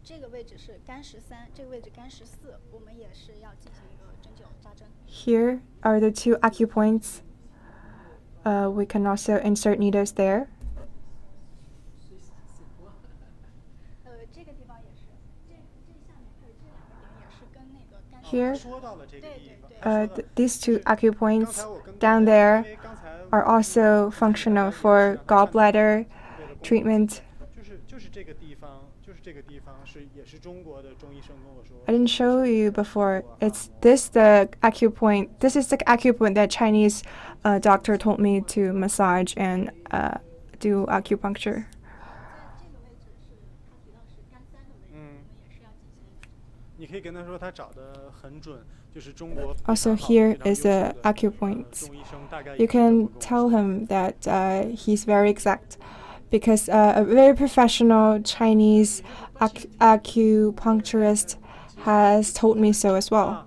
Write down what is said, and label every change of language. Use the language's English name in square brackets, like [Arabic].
[Chinese] 这个位置是肝13，这个位置肝14，我们也是要进行一个针灸扎针。 [English] Here are the two acupoints. We can also insert needles there. [Chinese] 这个地方也是，这下面还有这两个点也是跟那个肝。 [English] Here, [Chinese] 说到了这个地方。 [English] these two acupoints down there are also functional for gallbladder treatment. [Chinese] 就是这个地方，也是中国的中医生跟我说。 [English] I didn't show you before. It's this the acupoint. This is the acupoint that Chinese doctor told me to massage and do acupuncture. [Chinese] 这个位置是他提到是肝3的位置，我们也是要进行一个。你可以跟他说他找的很准，就是中国。 [English] Also here is a acupoint. [Chinese] 中医生大概 [English] You can tell him that he's very exact, because a very professional Chinese acupuncturist has told me so as well.